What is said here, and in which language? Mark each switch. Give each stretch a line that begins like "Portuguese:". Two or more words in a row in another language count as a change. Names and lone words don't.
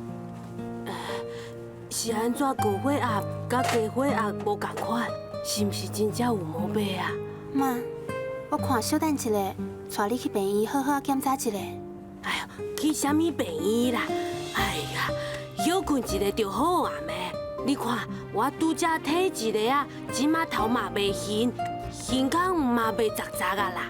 Min Nan Chinese: 是安怎高血压甲低血压无共款？是毋是真正有毛病啊？妈，我看小等一下，带你去病院好好检查一下。哎呀，去啥物病院啦？哎呀，休困一下就好啊咩？你看我拄则体一个啊，即马头嘛袂晕，胸腔嘛袂杂杂啊啦。